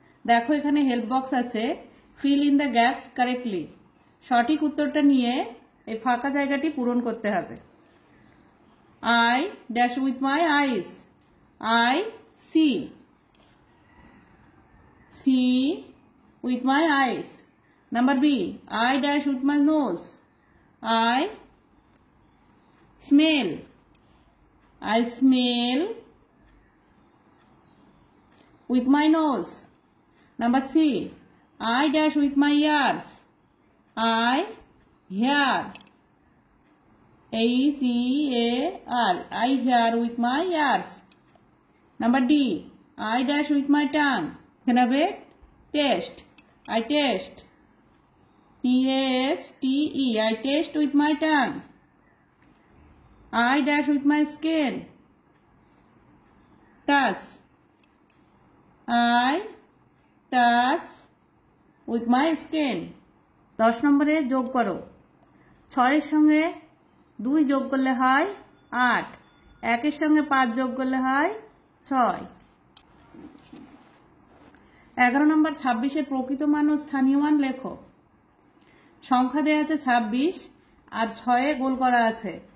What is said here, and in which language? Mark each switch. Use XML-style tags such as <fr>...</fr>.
<bn>দেখো এখানে help box আছে,</bn> <en>Fill in the gaps correctly.</en> <bn>সঠিক উত্তরটা নিয়ে এই ফাঁকা জায়গাটি পূরণ করতে হবে।</bn> <en>I dash with my eyes, I see, see with my eyes. Number B, I dash with my nose, I smell, I smell with my nose. Number C, I dash with my ears, I hear, HEAR, I hear with my ears. Number D, I dash with my tongue. Can I have taste, I taste, TASTE, I taste with my tongue. I dash with my skin, touch, I touch with my skin.</en> <bn>10 নম্বরে যোগ করো। 6 এর সঙ্গে 2 যোগ করলে হয় 8, 1 এর সঙ্গে 5 যোগ করলে হয় 6। 11 নম্বর, 26-এর প্রকৃত মান ও স্থানীয় মান লেখো। সংখ্যা দেওয়া আছে 26 আর 6-এ গোল করা আছে।</bn>